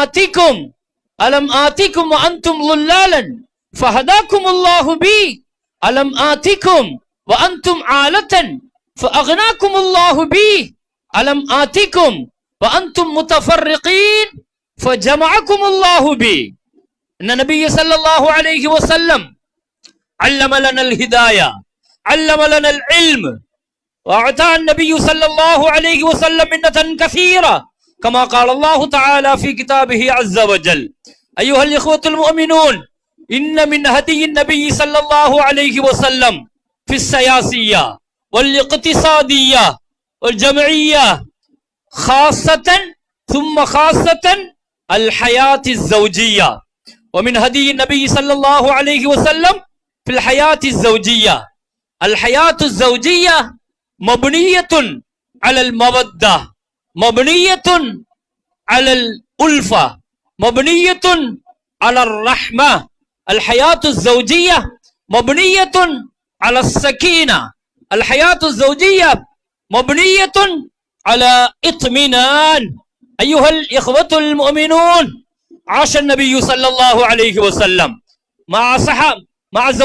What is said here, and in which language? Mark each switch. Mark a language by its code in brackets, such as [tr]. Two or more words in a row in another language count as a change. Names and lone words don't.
[ar] آتكم وأنتم ضلالا فهداكم الله بي ألم آتكم وأنتم عالة فأغناكم الله بي ألم آتكم وأنتم متفرقين فجمعكم الله بي إن النبي صلى الله عليه وسلم علم لنا الهداية علم لنا العلم وأعطى النبي صلى الله عليه وسلم منة كثيرة كما قال الله تعالى في كتابه عز وجل أيها الإخوة المؤمنون إن من هدي النبي صلى الله عليه وسلم في السياسية والاقتصادية والاجتماعية خاصةً ثم خاصةً الحياة الزوجية ومن هدي النبي صلى الله عليه وسلم في الحياة الزوجية الحياة الزوجية مبنية على المودة مبنية على الألفة مبنية على الرحمة الحياة الزوجية مبنية على السكينة الحياة الزوجية مبنية على اطمئنان أيها الإخوة المؤمنون عاش النبي صلى الله عليه وسلم مع